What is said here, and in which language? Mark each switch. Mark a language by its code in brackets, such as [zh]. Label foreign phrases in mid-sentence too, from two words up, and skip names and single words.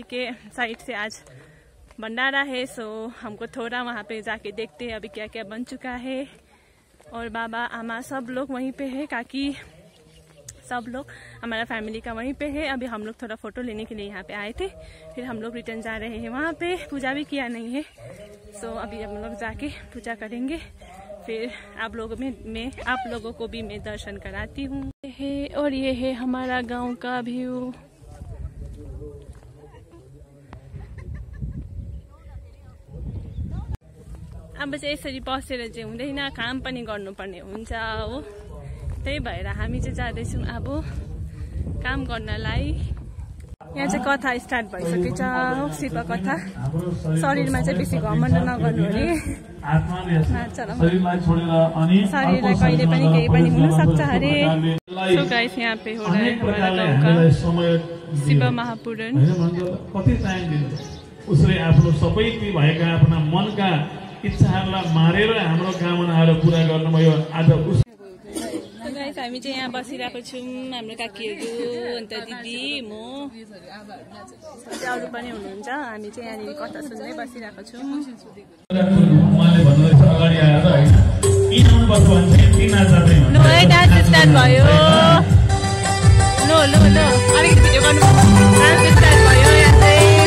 [hi] के साइड से आज भंडारा है सो हमको थोड़ा वहाँ पे जाके देखते हैं अभी क्या क्या बन चुका है और बाबा आमा सब लोग वहीं पे है काकी सब लोग हमारा फैमिली का वहीं पे है अभी हम लोग थोड़ा फोटो लेने के लिए यहाँ पे आए थे फिर हम लोग रिटर्न जा रहे हैं वहाँ पे पूजा भी किया नहीं है सो अभी हम लोग जाके पूजा करेंगे फिर आप लोगों को भी मैं दर्शन कराती हूँ और ये है हमारा गांव का व्यू [ne] अब चाहिँ यसरी बसेर चाहिँ हुँदैन काम पनि गर्नुपर्ने हुन्छ हो त्यही भएर हामी चाहिँ जाँदैछौँ अब काम गर्नलाई यहाँ चाहिँ कथा स्टार्ट भइसकेको छ शिव कथा शरीरमा चाहिँ बेसी घमण्ड नगर्नु अरे शरीरलाई कहिले पनि केही पनि हुन सक्छ अरे सो गाइस [hi] यहाँ पे हो रहा है हमारा गाउँ का शिव महापुराण [ne] उसले आफ्नो सबै भएका आफ्ना मनका इच्छाहरूलाई मारेर हाम्रो कामनाहरू पूरा गर्नुभयो आज हामी चाहिँ यहाँ बसिरहेको छौँ हाम्रो काकीहरू अन्त दिदी म अरू पनि हुनुहुन्छ हामी चाहिँ यहाँनिर कथा सुन्दै बसिरहेको छौँ [en] dance start [ne] भयो अलिकति भिडियो गर्नु [en] dance start [ne] भयो यहाँ चाहिँ